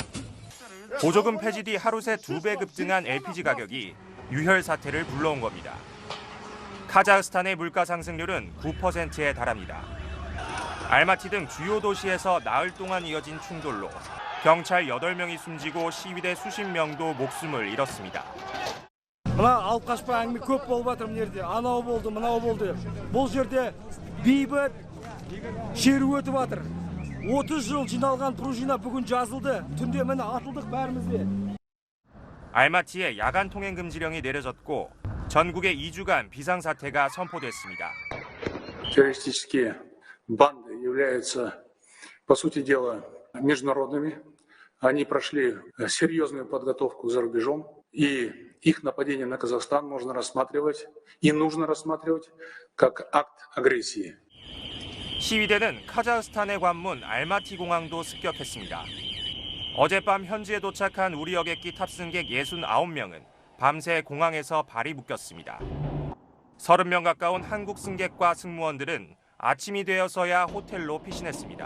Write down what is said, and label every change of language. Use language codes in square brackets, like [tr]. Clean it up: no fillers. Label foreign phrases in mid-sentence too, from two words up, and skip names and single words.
[ko] 보조금 폐지 뒤 하루 새 2배 급등한 LPG 가격이 유혈 사태를 불러온 겁니다. 카자흐스탄의 물가 상승률은 9%에 달합니다. 알마티 등 주요 도시에서 나흘 동안 이어진 충돌로 경찰 8명이 숨지고 시위대 수십 명도 목숨을 잃었습니다. [kk] мына алып қашпа әңгіме көп болып жатыр мына жерде. Анау болды, мынау болды. Бұл жерде бейбіт шеру өтіп жатыр. 30 жыл жиналған пружина бүгін жазылды. Түнде міне атылдық бәрімізде. [ko] 알마티에 야간 통행 금지령이 내려졌고 전국에 2주간 비상사태가 선포됐습니다. [ru] Террористические банды являются, по сути дела, международными. Они прошли серьезную подготовку за рубежом, и их нападение на Казахстан можно рассматривать и нужно рассматривать как акт агрессии. [ko] 시위대는 카자흐스탄의 관문 알마티 공항도 습격했습니다. 어젯밤 현지에 도착한 우리 여객기 탑승객 69명은 밤새 공항에서 발이 묶였습니다. 30명 가까운 한국 승객과 승무원들은 아침이 되어서야 호텔로 피신했습니다.